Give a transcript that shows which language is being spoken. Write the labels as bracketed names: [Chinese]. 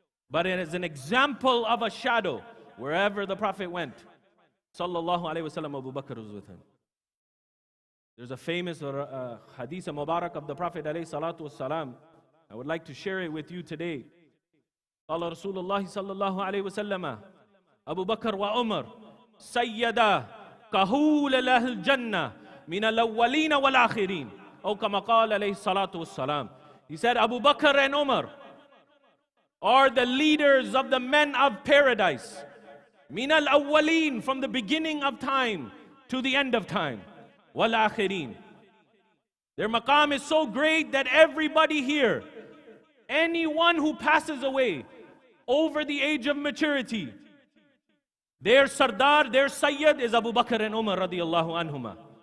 [English] But it is an example of a shadow. Wherever the Prophet went, Sallallahu Alaihi Wasallam, Abu Bakr was with him. There's a famous hadith Mubarak of the Prophet ﷺ. I would like to share it with you today. [Arabic] قال رسول الله صلى الله عليه وسلم أبو بكر وعمر سيدا كهول له الجنة من الأولين والآخرين أو كما قال عليه الصلاة والسلام. [English] He said Abu Bakr and Umar are the leaders of the men of paradise. [Arabic] من الأولين, [English] from the beginning of time to the end of time. [Arabic] والآخرين. [English] Their maqam is so great that everybody here, anyone who passes away over the age of maturity, their sardar, their sayyid is Abu Bakr and Umar radiallahu anhuma.